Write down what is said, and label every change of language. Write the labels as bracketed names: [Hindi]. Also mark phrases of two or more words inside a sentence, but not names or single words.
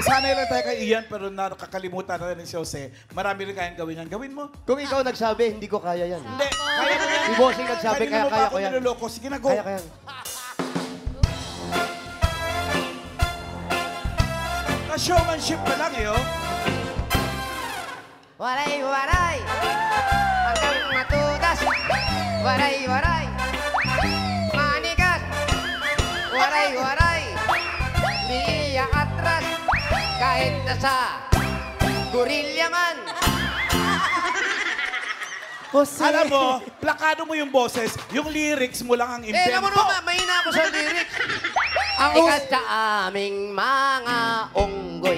[Filipino] Nasanay lang tayo kay Ian pero nakakalimutan na rin si Jose. Marami rin kayang gawin yan. Gawin mo. Kung ikaw nagsabi, hindi ko kaya yan. Hindi, kaya mo yan. Si Bossing nagsabi, Kanina mo kaya pa ako ko yan. niloloko. Sige na, go. Kaya ko yan. Na-showmanship pa lang eh, oh. Waray, waray, hanggang matudas. Waray, waray, manigas. Waray, waray, di atras. Kahit nasa gorilya man. Jose. Alam mo, plakado mo yung boses, yung lyrics mo lang ang invento. Alam mo naman, mahina ako sa lyrics. Ikas sa aming mga unggoy.